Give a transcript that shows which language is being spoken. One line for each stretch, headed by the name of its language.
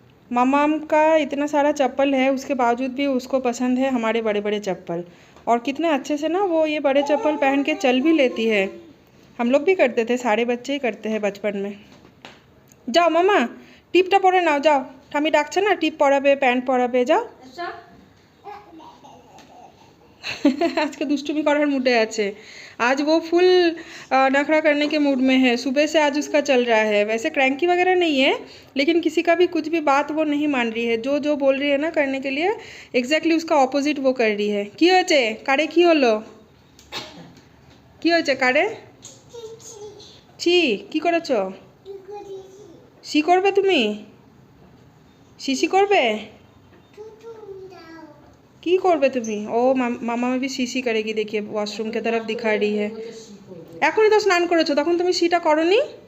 Hindi: मम्मम का इतना सारा चप्पल है, उसके बावजूद भी उसको पसंद है हमारे बड़े बड़े चप्पल। और कितने अच्छे से ना वो ये बड़े चप्पल पहन के चल भी लेती है। हम लोग भी करते थे, सारे बच्चे ही करते हैं बचपन में।
Bangla: जाओ मामा টিপটা পরে নাও, যাও, ঠামি ডাকছে না, টিপ পরাবে, প্যান্ট পরাবে, যাও। আজকে দুষ্টুমি করার মুডে আছে।
Hindi: आज वो फुल नखरा करने के मूड में है, सुबह से आज उसका चल रहा है। वैसे क्रैंकी वगैरह नहीं है, लेकिन किसी का भी कुछ भी बात वो नहीं मान रही है। जो जो बोल रही है ना करने के लिए, एग्जैक्टली उसका ऑपोजिट वो कर रही है।
Bangla: কি হয়েছে কারে, কি হলো, কি হয়েছে কারে? ছি কি করেছো? সি করবে তুমি? শিশি করবে? की করবে তুমি?
Hindi: ও মামা भी शीशी करेगी, देखिए वॉशरूम की तरफ दिखा रही है।
Bangla: এখনই তো স্নান করেছো, তখন তুমি শিটা করনি?